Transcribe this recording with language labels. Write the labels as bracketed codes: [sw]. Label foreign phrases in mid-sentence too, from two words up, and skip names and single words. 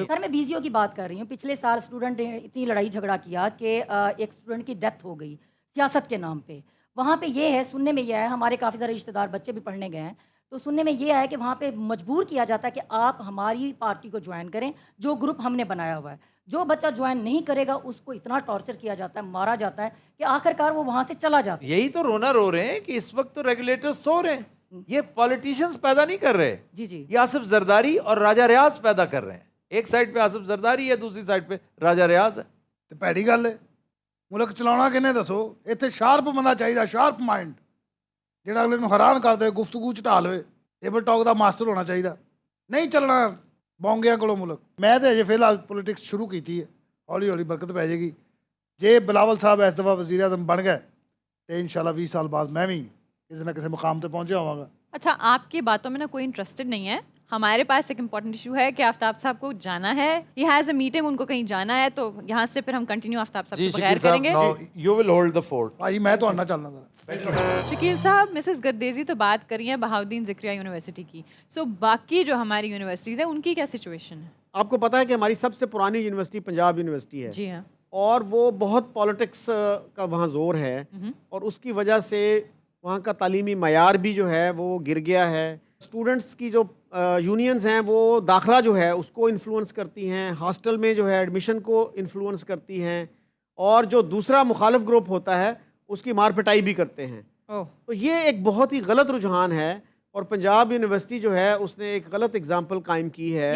[ur] سر میں بیزیو کی بات کر رہی ہوں پچھلے سال اسٹوڈنٹ نے اتنی لڑائی جھگڑا کیا کہ ایک اسٹوڈنٹ کی ڈیتھ ہو گئی سیاست کے نام پہ وہاں پہ یہ ہے سننے میں یہ ہے ہمارے کافی سارے رشتہ دار بچے بھی پڑھنے گئے ہیں تو سننے میں یہ ہے کہ وہاں پہ مجبور کیا جاتا ہے کہ آپ ہماری پارٹی کو جوائن کریں جو گروپ ہم نے بنایا ہوا ہے جو بچہ جوائن نہیں کرے گا اس کو اتنا ٹارچر کیا جاتا ہے مارا جاتا ہے کہ آخر کار وہ وہاں سے چلا جاتا ہے یہی تو رونا رو رہے ہیں کہ اس وقت تو ریگولیٹر سو رہے ہیں یہ پالیٹیشینز پیدا نہیں کر رہے جی جی یہ آصف زرداری اور راجہ ریاض پیدا کر رہے ہیں ایک سائڈ پہ آصف زرداری ہے دوسری سائڈ پہ راجہ ریاض ہے [pa] ਤੇ ਭੈੜੀ ਗੱਲ ਹੈ ਮੁਲਕ ਚਲਾਉਣਾ ਕਿਹਨੇ ਦੱਸੋ ਇੱਥੇ ਸ਼ਾਰਪ ਬੰਦਾ ਚਾਹੀਦਾ [en] sharp mind [pa] ਜਿਹੜਾ ਅਗਲੇ ਨੂੰ ਹੈਰਾਨ ਕਰ ਦੇ ਗੁਫ਼ਤਗੂ ਚ ਢਾਲ ਹੋਏ [en] table talk [pa] ਦਾ ਮਾਸਟਰ ਹੋਣਾ ਚਾਹੀਦਾ ਨਹੀਂ ਚੱਲਣਾ ਬੌਂਗਿਆਂ ਕੋਲੋਂ ਮੁਲਕ ਮੈਂ ਤੇ ਅਜੇ ਫਿਲਹਾਲ ਪੋਲਿਟਿਕਸ ਸ਼ੁਰੂ ਕੀਤੀ ਹੈ ਹੌਲੀ ਹੌਲੀ ਬਰਕਤ ਪੈ ਜਾਏਗੀ ਜੇ ਬਿਲਾਵਲ ਸਾਹਿਬ ਇਸ ਦਫਾ ਵਜ਼ੀਰ ਆਜ਼ਮ ਬਣ ਗਏ ਤੇ ਇਨਸ਼ਾਅੱਲਾ 20 ਸਾਲ ਬਾਅਦ ਮੈਂ ਵੀ ਕਿਸੇ ਨਾ ਕਿਸੇ ਮੁਕਾਮ ਤੇ ਪਹੁੰਚਿਆ ਹੋਵਾਂਗਾ [ur] اچھا آپ کی باتوں میں نا کوئی انٹرسٹڈ نہیں ہے ہمارے پاس ایک امپورٹنٹ ایشو ہے کہ آفتاب صاحب کو جانا ہے [en] he has a meeting [ur] ان کو کہیں جانا ہے تو یہاں سے پھر ہم کنٹینیو آفتاب صاحب جی کو بغیر شکیل کریں گے [en] صاحب you will hold the fort [pa] ਭਾਈ ਮੈਂ ਤੁਹਾਡੇ ਨਾਲ ਚੱਲਣਾ ਜ਼ਰਾ [ur] شکیل صاحب مسز گردیزی تو بات کری ہے بہاؤدین ذکریہ یونیورسٹی کی سو باقی جو ہماری یونیورسٹیز ہیں ان کی کیا سچویشن ہے آپ کو پتہ ہے کہ ہماری سب سے پرانی یونیورسٹی پنجاب یونیورسٹی ہے جی ہاں اور وہ بہت پالیٹکس کا وہاں زور ہے اور اس کی وجہ سے وہاں کا تعلیمی معیار بھی جو ہے وہ گر گیا ہے اسٹوڈنٹس کی جو یونینز ہیں وہ داخلہ جو ہے اس کو انفلوئنس کرتی ہیں ہاسٹل میں جو ہے ایڈمیشن کو انفلوئنس کرتی ہیں اور جو دوسرا مخالف گروپ ہوتا ہے اس کی مار پٹائی بھی کرتے ہیں تو یہ ایک بہت ہی غلط رجحان ہے اور پنجاب یونیورسٹی جو ہے اس نے ایک غلط اگزامپل قائم کی ہے